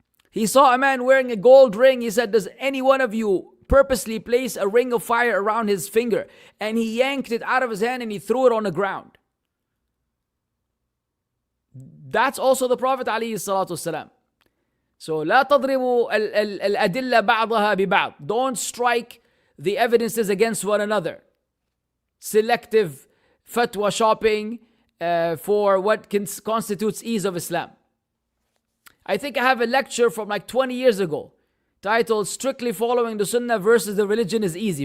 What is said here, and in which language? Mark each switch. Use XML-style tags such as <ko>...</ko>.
<en>He saw a man wearing a gold ring. He said, does any one of you purposely place a ring of fire around his finger? And he yanked it out of his hand and he threw it on the ground. That's also the Prophet ﷺ.</en> <ar>So, لا تضربوا الأدلة بعضها ببعض.</ar> <en>Don't strike the evidences against one another. Selective fatwa shopping for what constitutes ease of Islam. I think I have a lecture from like 20 years ago titled Strictly Following the Sunnah versus the Religion is Easy.</en>